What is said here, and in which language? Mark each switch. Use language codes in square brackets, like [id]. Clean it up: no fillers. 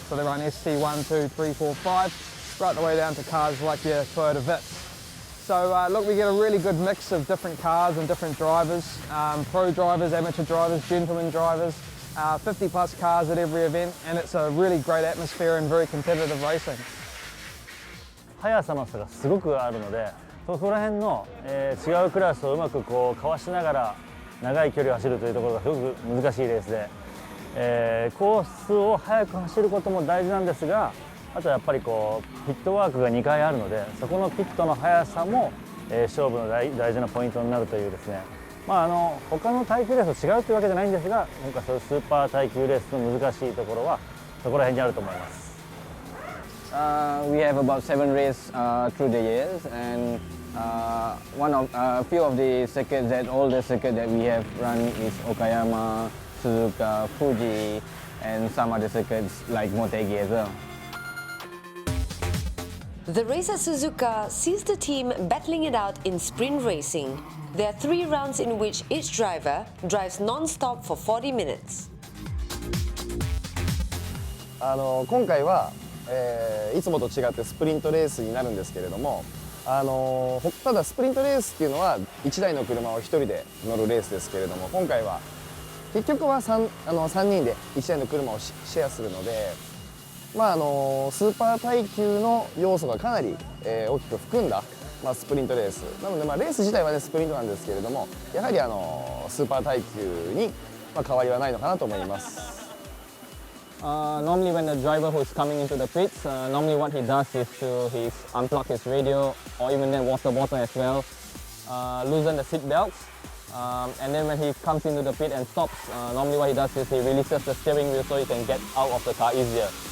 [en] So they run ST1, 2, 3, 4, 5, right the way down to cars like your Toyota Vitz. So look, we get a really good mix of different cars and different drivers, pro drivers, amateur drivers, gentleman drivers. 50 plus cars at every event, and it's a really great atmosphere and very competitive racing. [ja] 速さの差がすごくあるので、そこら辺の、違うクラスをうまくこうかわしながら長い距離を走るというところがすごく難しいレースで、コースを速く走ることも大事なんですが、あとはやっぱりこうピットワークが2回あるので、そこのピットの速さも、勝負の大事なポイントになるというですね。他の耐久レースと違うというわけじゃないんですが、今回そういうスーパー耐久レースの難しいところはそこら辺にあると思います。 [en] We have about 7 races through the years, and a few of the circuits, all the circuits that we have run is Okayama, Suzuka, Fuji, and some other circuits like Motegi as well. The race at Suzuka sees the team battling it out in sprint racing. There are 3 rounds in which each driver drives non-stop for 40 minutes. [ja] 今回は、いつもと違ってスプリントレースになるんですけれども、ただスプリントレースっていうのは1台の車を1人で乗るレースですけれども、今回は結局は 3人で1台の車をシェアするので、スーパー耐久の要素がかなり、大きく含んだスプリントレースなので、レース自体はねスプリントなんですけれども、やはりスーパー耐久に変わりはないのかなと思います。 [en] Normally when the driver who is coming into the pits, normally what he does is to unplug his radio or even then water bottle as well, loosen the seat belts, and then when he comes into the pit and stops, normally what he does is he releases the steering wheel so he can get out of the car easier.